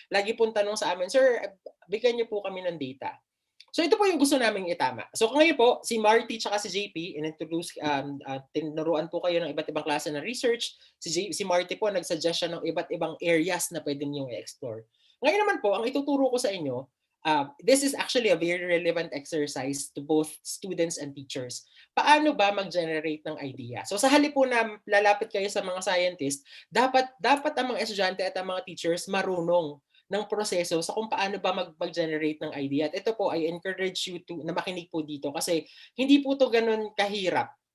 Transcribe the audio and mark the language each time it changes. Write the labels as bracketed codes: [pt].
[tl] Lagi pong tanong sa amin, sir, bigyan niyo po kami ng data. So ito po yung gusto naming itama. So ngayon po, si Marty tsaka si JP, in-introduce, tinuruan po kayo ng iba't ibang klase ng research. Si Marty po, nag-suggest siya ng iba't ibang areas na pwede niyong i-explore. Ngayon naman po, ang ituturo ko sa inyo, [en] this is actually a very relevant exercise to both students and teachers. [tl] Paano ba mag-generate ng idea? So sa halip po na lalapit kayo sa mga scientists, dapat ang mga estudyante at ang mga teachers marunong ng proseso sa kung paano ba mag-generate ng idea. At ito po, [en] I encourage you [tl] na makinig po dito kasi hindi po to ganun kahirap.